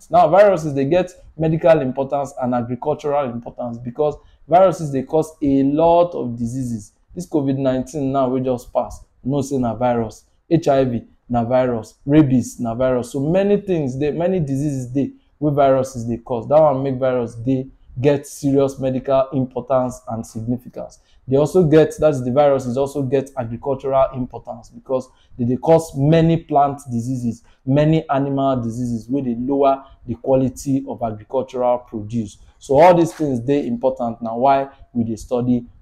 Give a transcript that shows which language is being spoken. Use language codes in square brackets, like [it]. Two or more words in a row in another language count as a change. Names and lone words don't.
[pcm] Now, viruses, they get medical importance and agricultural importance because viruses, they cause a lot of diseases. This COVID-19 now we just pass, no say na virus. HIV na virus, rabies na virus. So many things dey, many diseases dey wey viruses dey cause. That one make virus dey get serious medical importance and significance. They also get, that's the viruses also get agricultural importance because they cause many plant diseases, many animal diseases wey dey lower the quality of agricultural produce. So all these things dey important now why we dey study viruses.